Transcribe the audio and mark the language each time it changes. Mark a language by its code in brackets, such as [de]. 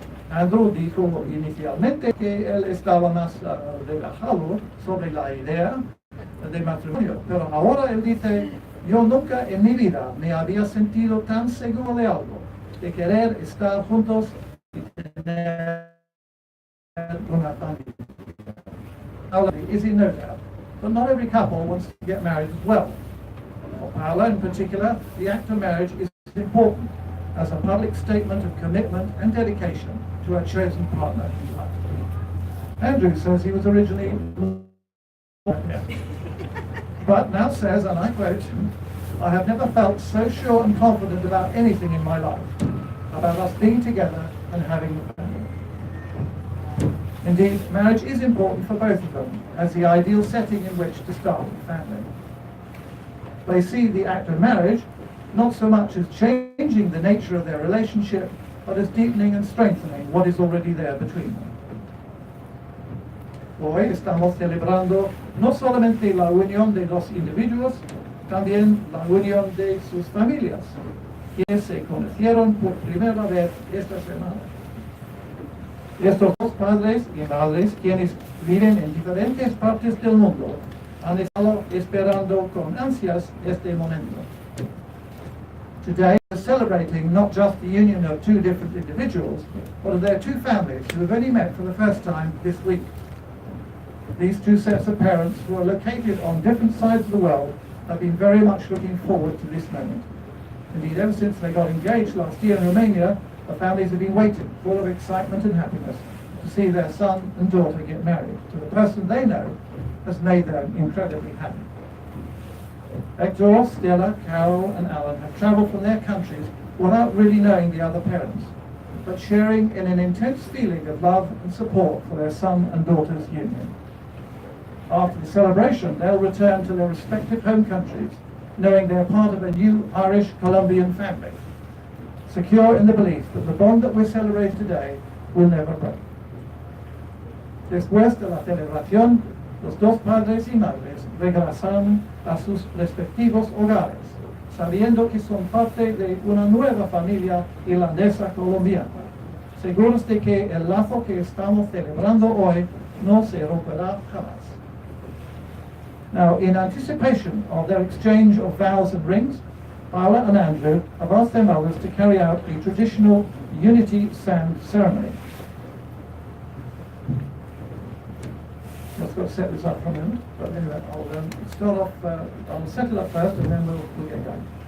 [es] Andrew dijo inicialmente que él estaba más relajado sobre la idea de matrimonio, pero ahora él dice: yo nunca en mi vida me había sentido tan seguro de algo, de querer estar juntos y tener una familia. [en] Paola is in no doubt, but not every couple wants to get married as well. For Paola in particular, the act of marriage is important as a public statement of commitment and dedication to a chosen partner in life. Andrew says he was originally but now says, and I quote, I have never felt so sure and confident about anything in my life, about us being together and having a family. Indeed, marriage is important for both of them as the ideal setting in which to start a family. They see the act of marriage not so much as changing the nature of their relationship, but as deepening and strengthening what is already there between them. [es] Hoy estamos celebrando no solamente la unión de dos individuos, también la unión de sus familias, quienes se conocieron por primera vez esta semana. Estos dos padres y madres, quienes viven en diferentes partes del mundo, han estado esperando con ansias este momento. [en] Today, we're celebrating not just the union of two different individuals, but of their two families who have only met for the first time this week. These two sets of parents, who are located on different sides of the world, have been very much looking forward to this moment. Indeed, ever since they got engaged last year in Romania, the families have been waiting, full of excitement and happiness, to see their son and daughter get married to the person they know has made them incredibly happy. Hector, Stella, Carol, and Alan have travelled from their countries without really knowing the other parents, but sharing in an intense feeling of love and support for their son and daughter's union. After the celebration, they'll return to their respective home countries, knowing they're part of a new Irish-Colombian family, secure in the belief that the bond that we're celebrating today will never break. [es] Después de la celebración, los dos padres y madres regresaron a sus respectivos hogares, sabiendo que son parte de una nueva familia irlandesa colombiana, seguros de que el lazo que estamos celebrando hoy no se romperá jamás. [en] Now, in anticipation of their exchange of vows and rings, Paola and Andrew have asked their mothers to carry out a traditional unity sand ceremony. I've got to set this up for a minute, but anyway, I'll start off, I'll set it up first and then we'll get going.